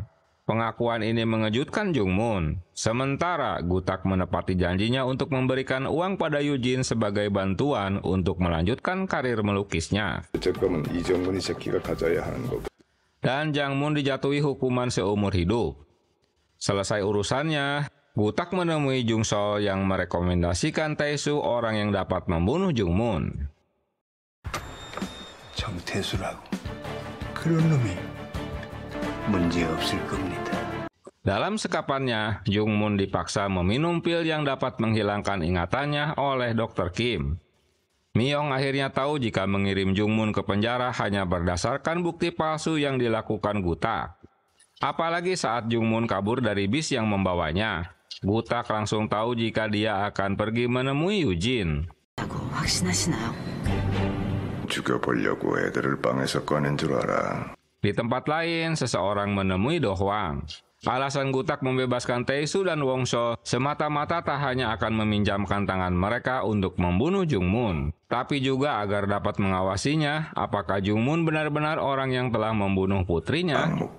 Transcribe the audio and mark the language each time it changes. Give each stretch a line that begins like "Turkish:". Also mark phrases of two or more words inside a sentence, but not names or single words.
Indonesian: Pengakuan ini mengejutkan Jungmun. Sementara Gutak menepati janjinya untuk memberikan uang pada Eugene sebagai bantuan untuk melanjutkan karir melukisnya. Dan Jangmun dijatuhi hukuman seumur hidup. Selesai urusannya, Gutak menemui Jungsol yang merekomendasikan Taesu orang yang dapat membunuh Jungmun.
Korean: 정태수라고 그런 놈이 문제 없을 겁니다.
Indonesian: Dalam sekapannya, Jungmun dipaksa meminum pil yang dapat menghilangkan ingatannya oleh Dr. Kim. Myong akhirnya tahu jika mengirim Jungmun ke penjara hanya berdasarkan bukti palsu yang dilakukan Gutak. Apalagi saat Jungmun kabur dari bis yang membawanya. Gutak langsung tahu jika dia akan pergi menemui Eugene.
Korean: 죽여보려고 애들을 방에서 꺼낸 줄 알아.
Indonesian: Di tempat lain, seseorang menemui Do Hwang. Alasan Gutak membebaskan Taesu dan Wongso semata-mata tak hanya akan meminjamkan tangan mereka untuk membunuh Jungmun, tapi juga agar dapat mengawasinya apakah Jungmun benar-benar orang yang telah membunuh putrinya.